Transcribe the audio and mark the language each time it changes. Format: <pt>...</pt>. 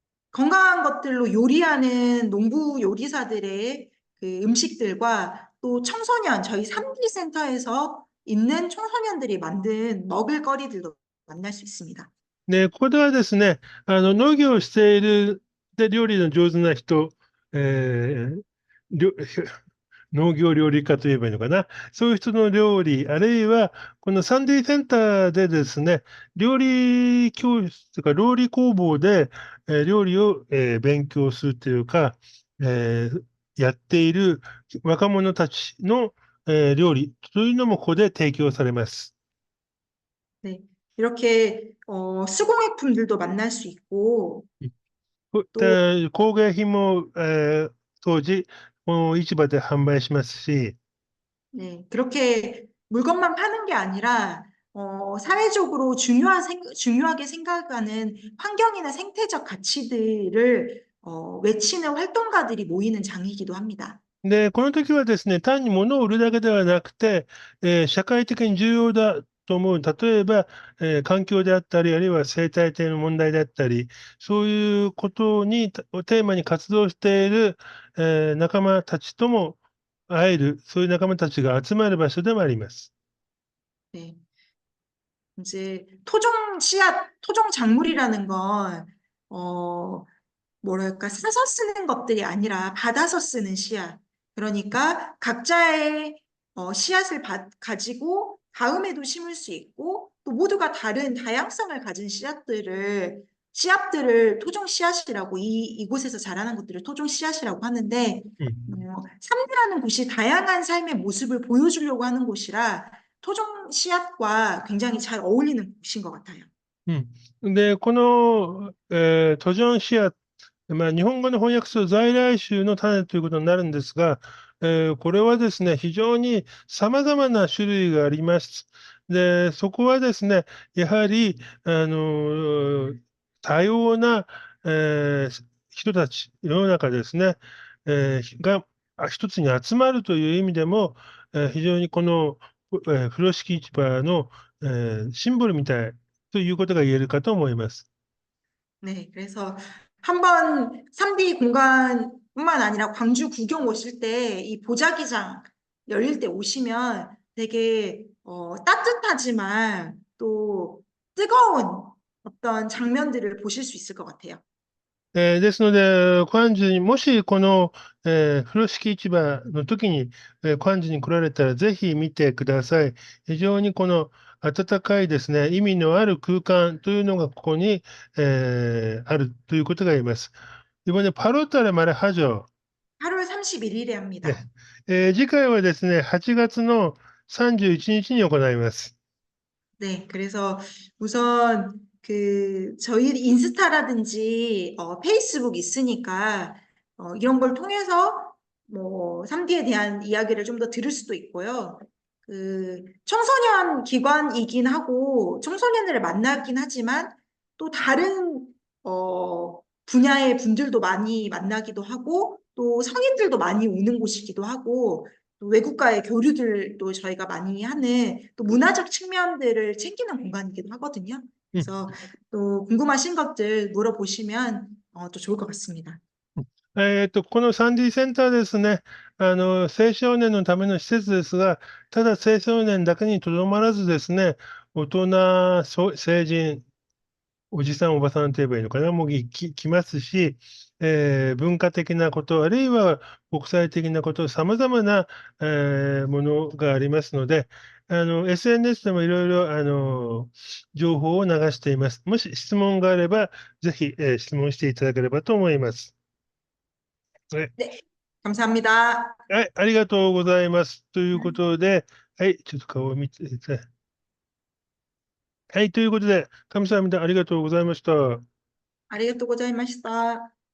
<ko>건강한 것들로 요리하는 농부 요리사들의 그 음식들과 또 청소년, 저희 3D 센터에서 있는 청소년들이 만든 먹을거리들도 만날 수 있습니다.</ko> <ja>で、ここではですね、農業をしている、で、料理の上手な人、えーりょ農業料理家といえばいいのかな。そういう人の料理、あるいは、このサンデーセンターでですね、料理教室とか、料理工房で、料理を、勉強するというか、やっている若者たちの、料理というのもここで提供されます。</ja> <ko>네. 이렇게 수공예품들도 만날 수 있고 で、 또</ko> <ja>工芸品も、当時、この市場で販売しますし、</ja> <ko>네, 그렇게 물건만 파는 게 아니라 사회적으로 중요하게 생각하는 환경이나 생태적 가치들을 외치는 활동가들이 모이는 장이기도 합니다.</ko> <ja>で、この時はですね、単に物を売るだけではなくて、社会的に重要だと思う、例えば、環境であったり、あるいは生態系の問題であったり、そういうことをテーマに活動している、仲間たちとも会える、そういう仲間たちが集まる場所でもあります。</ja> <ko>네. 이제 토종 씨앗, 토종 작물이라는 건, 뭐랄까, 사서 쓰는 것들이 아니라 받아서 쓰는 씨앗. 그러니까 각자의 씨앗을 가지고 다음에도 심을 수 있고 또 모두가 다른 다양성을 가진 씨앗들을 토종 씨앗이라고 이곳에서 자라는 것들을 토종 씨앗이라고 하는데 음. 삼리라는 곳이 다양한 삶의 모습을 보여주려고 하는 곳이라 토종 씨앗과 굉장히 잘 어울리는 곳인 것 같아요. うん。</ko> <ja>で、この、トジョンシア、日本語の翻訳する在来種の種ということになるんですが、これはですね、非常に様々な種類があります。で、そこはですね、やはり、多様な、人たち、世の中ですね、が一つに集まるという意味でも、非常にこの、風呂敷市場の、シンボルみたいということが言えるかと思います。</ja> <ko>네, 그래서 한번 3D 공간뿐만 아니라 광주 구경 오실 때 이 보자기장 열릴 때 오시면 되게 따뜻하지만 또 뜨거운 어떤 장면들을 보실 수 있을 것 같아요.</ko> <ja>ですので、関樹に、もしこの、風呂敷市場の時に、関樹に来られたら、ぜひ見てください。非常にこの暖かいですね、意味のある空間というのがここに、あるということが言えます。</ja> <ko>이번에8월 달에 말하죠. 8월 31일에 네. 합니다.</ko> <ja>次回はですね、8月の31日に行います。</ja> <ko>네, 그래서 우선 저희 인스타라든지 페이스북 있으니까 이런 걸 통해서 뭐 3D에 대한 이야기를 좀 더 들을 수도 있고요. 청소년 기관이긴 하고 청소년들을 만나긴 하지만 또 다른 분야의 분들도 많이 만나기도 하고 또 성인들도 많이 오는 곳이기도 하고 또 외국과의 교류들도 저희가 많이 하는 또 문화적 측면들을 챙기는 공간이기도 하거든요. うん。 그래서 또 궁금하신 것들 물어보시면 또 좋을 것 같습니다.</ko> <ja>このサンディセンターですね、青少年のための施設ですが、ただ青少年だけにとどまらずですね、大人、成人、おじさん、おばさんと言えばいいのかな、もう来ますし、文化的なこと、あるいは国際的なこと、様々な、ものがありますので、SNS でもいろいろ、情報を流しています。もし質問があれば、ぜひ、質問していただければと思います。はい、</ja> <ko>네, 감사합니다.</ko> <ja>はい、ありがとうございます。ということで、はい、ちょっと顔を見て、はい、ということで、神様ありがとうございました。 아리가또 고자이마시다.</ja>